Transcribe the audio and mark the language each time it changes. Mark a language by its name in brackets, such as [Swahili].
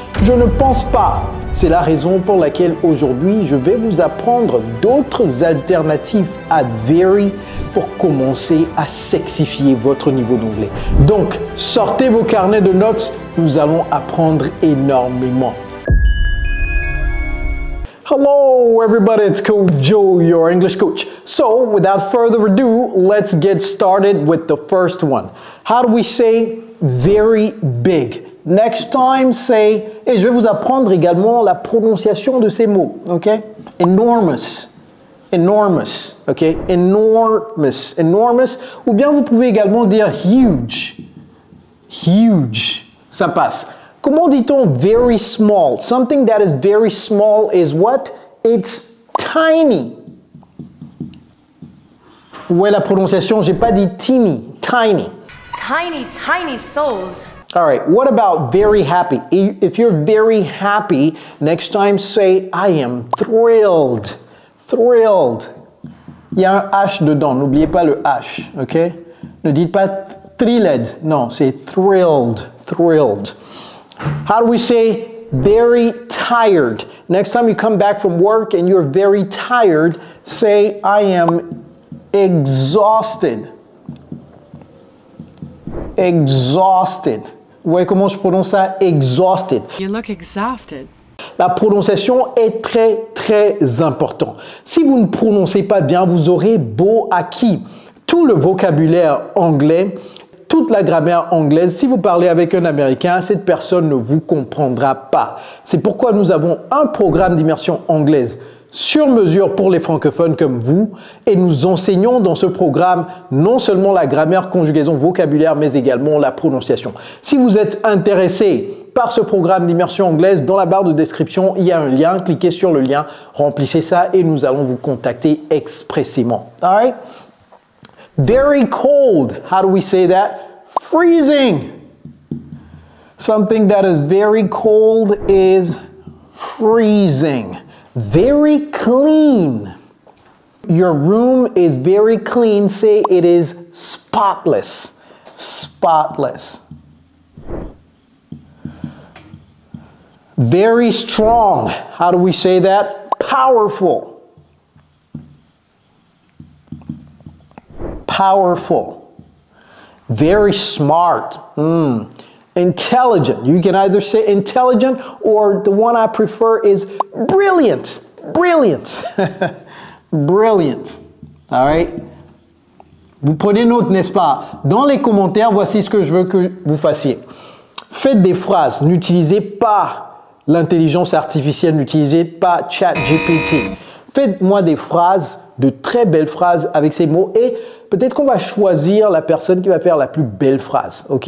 [French] Je ne pense pas. C'est la raison pour laquelle aujourd'hui, je vais vous apprendre d'autres alternatives à very pour commencer à sexifier votre niveau d'anglais. Donc, sortez vos carnets de notes, nous allons apprendre énormément. [English] Hello everybody, it's Coach Joe, your English coach. So, without further ado, let's get started with the first one. How do we say very big? Next time, say, [French] et je vais vous apprendre également la prononciation de ces mots, ok? [English] Enormous, enormous, ok? Enormous, enormous, [French] ou bien vous pouvez également dire huge, huge, ça passe. Comment dit-on [English] very small? Something that is very small is what? It's tiny. [French] Vous voyez la prononciation, j'ai pas dit teeny, tiny. [English] Tiny, tiny souls. All right, what about very happy? If you're very happy, next time say, I am thrilled. Thrilled. [French] Il y a un H dedans, n'oubliez pas le H, ok? Ne dites pas thrilled, non, c'est thrilled, thrilled. [English] How do we say very tired? Next time you come back from work and you're very tired, say, I am exhausted. Exhausted. [French] Vous voyez comment je prononce ça? [English] Exhausted. You look exhausted. [French] La prononciation est très, très importante. Si vous ne prononcez pas bien, vous aurez beau acquis tout le vocabulaire anglais, toute la grammaire anglaise. Si vous parlez avec un Américain, cette personne ne vous comprendra pas. C'est pourquoi nous avons un programme d'immersion anglaise sur mesure pour les francophones comme vous, et nous enseignons dans ce programme non seulement la grammaire, conjugaison, vocabulaire, mais également la prononciation. Si vous êtes intéressé par ce programme d'immersion anglaise, dans la barre de description, il y a un lien, cliquez sur le lien, remplissez ça et nous allons vous contacter expressément. [English] All right? Very cold, how do we say that? Freezing. Something that is very cold is freezing. Very clean. Your room is very clean. Say it is spotless. Spotless. Very strong. How do we say that? Powerful. Powerful. Very smart. Intelligent. You can either say intelligent or the one I prefer is brilliant. Brilliant. Brilliant. All right? [French] Vous prenez note, n'est-ce pas? Dans les commentaires, voici ce que je veux que vous fassiez. Faites des phrases. N'utilisez pas l'intelligence artificielle. N'utilisez pas ChatGPT. Faites-moi des phrases, de très belles phrases avec ces mots et peut-être qu'on va choisir la personne qui va faire la plus belle phrase, ok?